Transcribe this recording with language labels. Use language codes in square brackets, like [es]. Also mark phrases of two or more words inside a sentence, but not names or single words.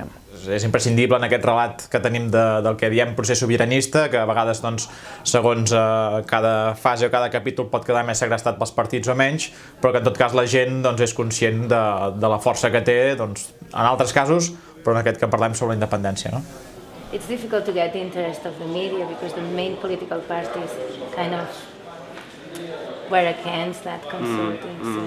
[ca] És imprescindible en aquest relat que tenim del que diem procés sobiranista, que a vegades, segons cada fase o cada capítol pot quedar més segrestat pels partits o menys, però que en tot cas la gent és conscient de la força que té, en altres casos, però en aquest que parlem sobre la independència. [en] It's difficult to get the interest of the media because the main political parties kind of were against that consulting.